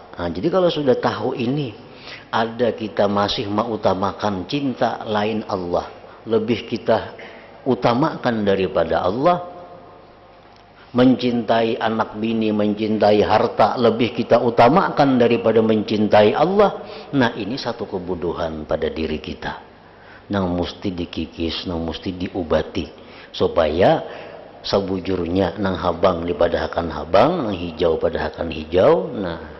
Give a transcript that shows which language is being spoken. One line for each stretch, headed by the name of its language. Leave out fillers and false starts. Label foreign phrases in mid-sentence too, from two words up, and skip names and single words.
Indonesian: Nah, jadi kalau sudah tahu ini, ada kita masih mengutamakan cinta lain Allah, lebih kita utamakan daripada Allah. Mencintai anak bini, mencintai harta, lebih kita utamakan daripada mencintai Allah. Nah, ini satu kebuduhan pada diri kita.
Banjar: Nang mesti dikikis, nang mesti diobati supaya sebujurnya nang habang daripada akan habang, nang hijau pada akan hijau. Nah,